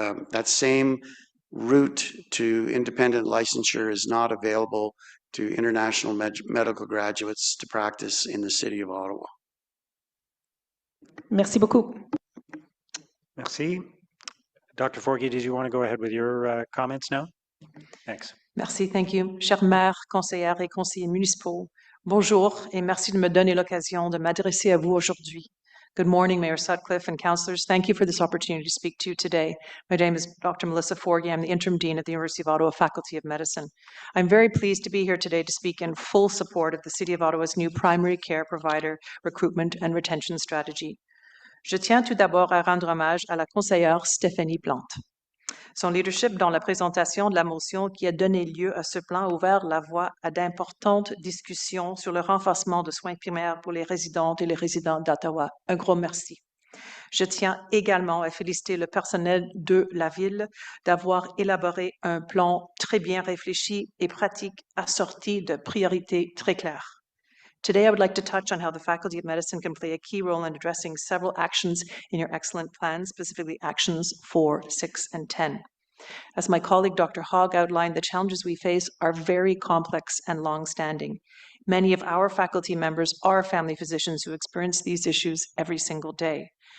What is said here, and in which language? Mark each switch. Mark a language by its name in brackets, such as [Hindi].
[English] That same route to independent licensure is not available to international medical graduates to practice in the city of Ottawa. [French] Merci beaucoup. Merci. Dr. [English] Forgy, did you want to go ahead with your comments now? Thanks. Merci, thank you. [French] Chers maires, conseillères et conseillers municipaux, bonjour et merci de me donner l'occasion de m'adresser à vous aujourd'hui. [English] Good morning, Mayor Sutcliffe and councillors. Thank you for this opportunity to speak to you today. My name is Dr. Melissa Forgy. I'm the Interim Dean at the University of Ottawa Faculty of Medicine. I'm very pleased to be here today to speak in full support of the City of Ottawa's new primary care provider recruitment and retention strategy. [French] Je tiens tout d'abord à rendre hommage à la conseillère Stéphanie Plante. Son leadership dans la présentation de la motion qui a donné lieu à ce plan a ouvert la voie à d'importantes discussions sur le renforcement de soins primaires pour les résidentes et les résidents d'Ottawa. Un gros merci. Je tiens également à féliciter le personnel de la ville d'avoir élaboré un plan très bien réfléchi et pratique assorti de priorités très claires. [English] Today, I would like to touch on how the Faculty of Medicine can play a key role in addressing several actions in your excellent plan, specifically actions 4, 6, and 10. As my colleague Dr. Hogg outlined, the challenges we face are very complex and long-standing. Many of our faculty members are family physicians who experience these issues every single day.